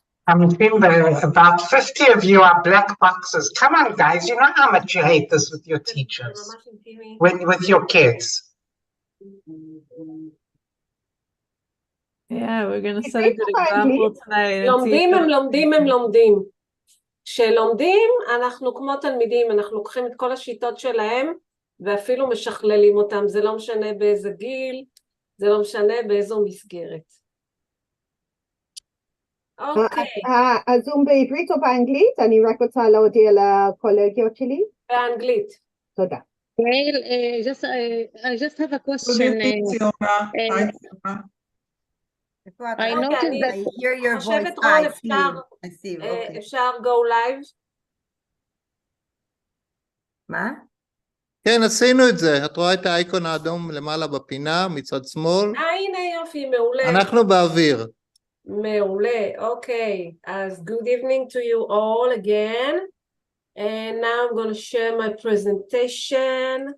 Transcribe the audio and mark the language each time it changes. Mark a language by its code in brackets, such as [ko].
[en] About 50 of you are black boxes. Come on, guys. You know how much you hate this with your teachers, with your kids. Yeah, we're going to set a good example tonight. [he] לומדים. כשלומדים, אנחנו כמו תלמידים, אנחנו לוקחים את כל השיטות שלהם, ואפילו משכללים אותם. זה לא משנה באיזה גיל, זה לא משנה באיזו מסגרת. אוקיי. הזום בעברית או באנגלית? אני רק רוצה להודיע לקולגיות שלי. באנגלית. תודה. [en] גייל, I just have a question. I noticed that I hear your voice. I see. Okay. [he] אפשר [en] go live? [he] מה? כן, עשינו את זה. את רואה את האייקון האדום למעלה בפינה, מצד שמאל? הנה יופי, מעולה. אנחנו באוויר. מעולה, אוקיי. [en] אז good evening to you all again. And now I'm going to share my presentation.